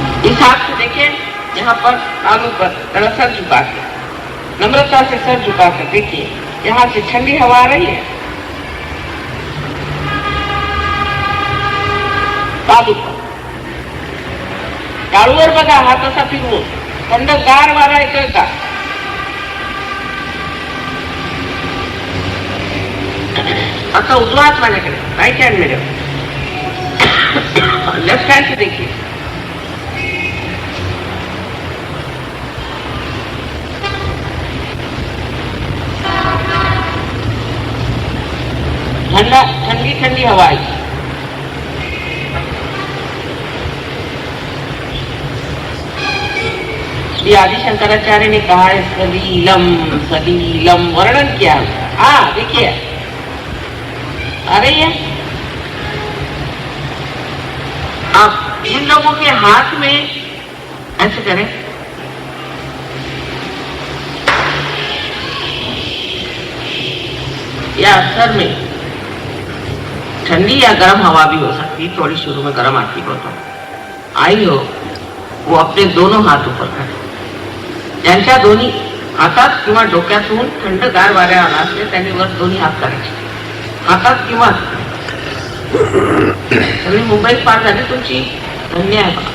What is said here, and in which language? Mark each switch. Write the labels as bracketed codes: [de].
[hi] इस हाथ से देखिए, यहाँ पर तालू पर थोड़ा सर झुका के, नम्रता से सर झुका कर देखिए, यहाँ से ठंडी हवा आ रही है. तालू पर [mr] टाळूवर बघा, हात असा फिरवून थंडगार वारा येतोय का? आता उजवा हात माझ्याकडे, [hi] राइट हैंड मेरे, लेफ्ट हैंड से देखिए. ठंडा, ठंडी ठंडी हवा आई. श्री आदि शंकराचार्य ने कहा है सलीलम, सलीलम वर्णन किया. देखिए आ रही है. अब इन लोगों के हाथ में ऐसे करें, या सर में ठंडी या गर्म हवा भी हो सकती, थोड़ी शुरू में गर्म आती हो तो आई हो, वो अपने दोनों हाथ ऊपर करें. [mr] ज्यांच्या दोन्ही हातात किंवा डोक्यातून थंडगार वाऱ्या आला असते त्यांनी वर दोन्ही हात करायचे, हातात किंवा तुम्ही मुंबईत पार झाली तुमची, धन्य आहे.